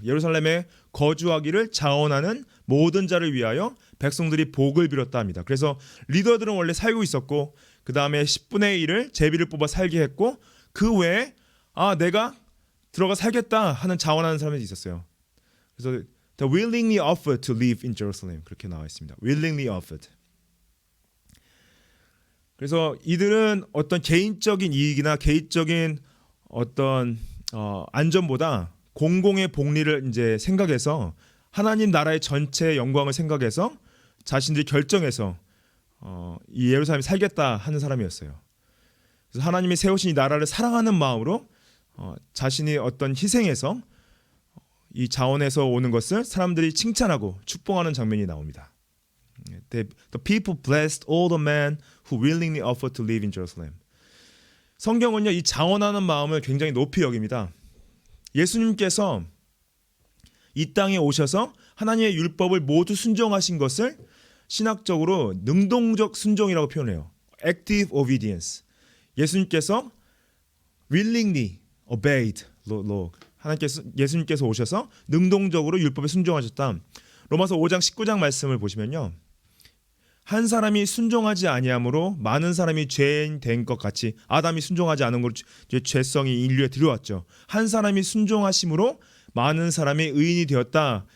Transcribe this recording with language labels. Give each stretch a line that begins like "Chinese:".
Korean: 예루살렘에 거주하기를 자원하는 모든 자를 위하여 백성들이 복을 빌었다 합니다. 그래서 리더들은 원래 살고 있었고 그 다음에 10분의 1을 제비를 뽑아 살게 했고 그 외에 내가 들어가 살겠다 하는 자원하는 사람이 있었어요. 그래서
English: the willingly offered to live in Jerusalem
Korean: 그렇게 나와 있습니다.
English: willingly offered.
Korean: 그래서 이들은 어떤 개인적인 이익이나 개인적인 어떤 안전보다 공공의 복리를 이제 생각해서 하나님 나라의 전체 영광을 생각해서 자신들이 결정해서 이 예루살렘에 살겠다 하는 사람이었어요. 그래서 하나님이 세우신 이 나라를 사랑하는 마음으로 자신이 어떤 희생에서 이 자원에서 오는 것을 사람들이 칭찬하고 축복하는 장면이 나옵니다.
English: The people blessed all the men who willingly offered to live in Jerusalem.
Korean: 성경은요 이 자원하는 마음을 굉장히 높이 여깁니다. 예수님께서 이 땅에 오셔서 하나님의 율법을 모두 순종하신 것을 신학적으로 능동적 순종이라고 표현해요.
English: Active obedience.
Korean: 예수님께서
English: willingly obeyed law.
Korean: 예수님께서 오셔서 능동적으로 율법에 순종하셨다. 로마서 5장 19장 말씀을 보시면요. 한 사람이 순종하지 아니함으로 많은 사람이 죄인 된 것 같이 아담이 순종하지 않은 것으로 죄성이 인류에 들어왔죠. 한 사람이 순종하심으로 많은 사람이 의인이 되었다.